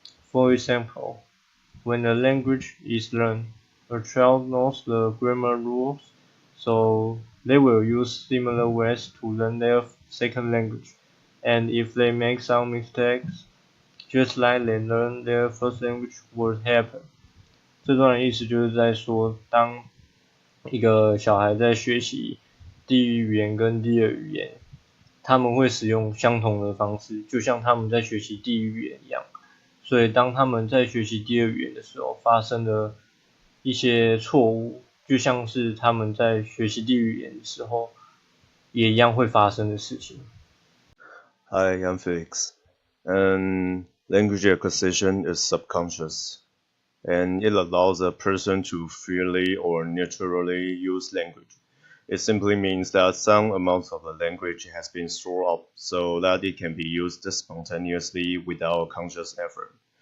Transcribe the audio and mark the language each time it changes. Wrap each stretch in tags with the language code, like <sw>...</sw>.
<en>For example, when a language is learned, a child knows the grammar rules, so they will use similar ways to learn their second language. And if they make some mistakes, just like they learn their first language would happen.</en> <zh>这段的意思就是在说，当一个小孩在学习第一语言跟第二语言，他们会使用相同的方式，就像他们在学习第一语言一样。所以当他们在学习第二语言的时候，发生了一些错误，就像是他们在学习第一语言的时候也一样会发生的事情。</zh> <en>Hi, I'm Felix. And language acquisition is subconscious, and it allows a person to freely or naturally use language. It simply means that some amount of the language has been stored up so that it can be used spontaneously without conscious effort.</en>